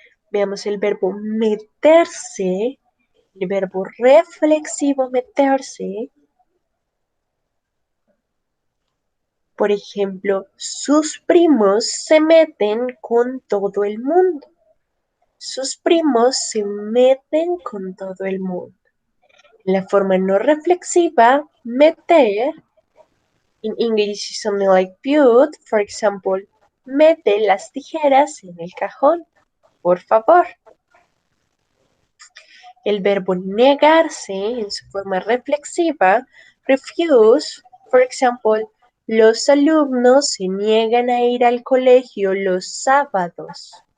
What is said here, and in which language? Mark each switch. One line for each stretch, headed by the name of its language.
Spanish: Veamos el verbo meterse, el verbo reflexivo meterse. Por ejemplo, sus primos se meten con todo el mundo. Sus primos se meten con todo el mundo. La forma no reflexiva, meter,
English: in English is something like put. For example,
Spanish: mete las tijeras en el cajón, por favor. El verbo negarse en su forma reflexiva, refuse.
English: For example,
Spanish: los alumnos se niegan a ir al colegio los sábados.